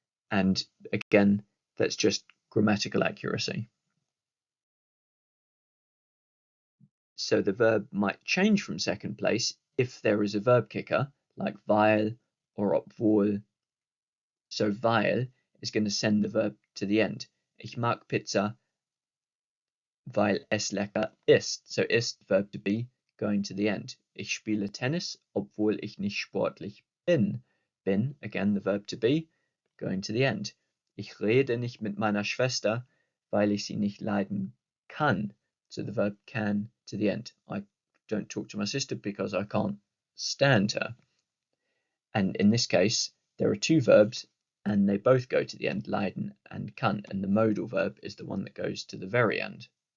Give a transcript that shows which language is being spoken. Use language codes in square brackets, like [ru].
[en] And again, that's just grammatical accuracy. So the verb might change from second place if there is a verb kicker, like weil or obwohl. So weil is going to send the verb to the end. [de] Ich mag Pizza, weil es lecker ist. [en] So ist, verb to be, going to the end. [de] Ich spiele Tennis, obwohl ich nicht sportlich bin. [en] Bin, again, the verb to be, going to the end. [de] Ich rede nicht mit meiner Schwester, weil ich sie nicht leiden kann. [en] So the verb can to the end. I don't talk to my sister because I can't stand her. And in this case, there are 2 verbs and they both go to the end, leiden and kann, and the modal verb is the one that goes to the very end.